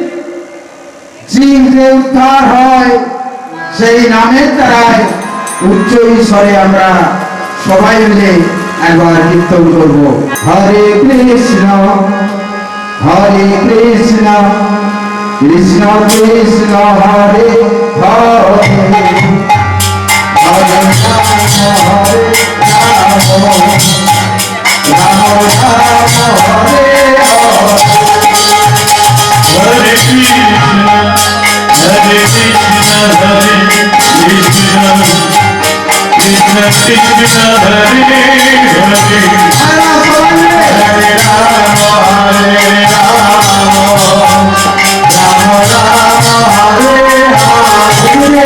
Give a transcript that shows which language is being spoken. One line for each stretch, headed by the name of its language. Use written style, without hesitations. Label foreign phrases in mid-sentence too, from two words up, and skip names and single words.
Bangla: যে উদ্ধার হয় সেই নামের দ্বারায় উচ্চ স্বরে আমরা সবাই মিলে একবার কীর্তন করব। হরে কৃষ্ণ কৃষ্ণ কৃষ্ণ হরে হরে, হরে রাম হরে রাম, রাম রাম হরে হরে। Hare Krishna, Hare Krishna, Hare Krishna, Krishna Krishna, Hare Hare, Hare Rama, Hare Rama, Rama Rama, Hare Hare,